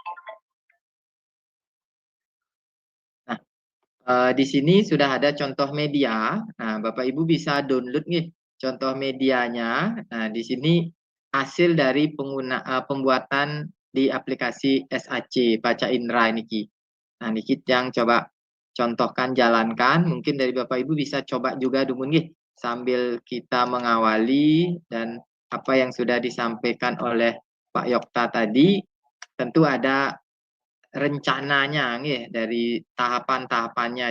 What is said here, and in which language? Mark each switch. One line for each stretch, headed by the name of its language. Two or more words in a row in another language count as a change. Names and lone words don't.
Indonesian: Nah, di sini sudah ada contoh media. Nah, Bapak Ibu bisa download nih contoh medianya. Nah, di sini hasil dari pembuatan di aplikasi SAC Baca Indra niki. Nah, niki yang coba contohkan jalankan. Mungkin dari Bapak Ibu bisa coba juga dulu nih sambil kita mengawali dan apa yang sudah disampaikan oleh Pak Yokta tadi tentu ada rencananya nih dari tahapan-tahapannya.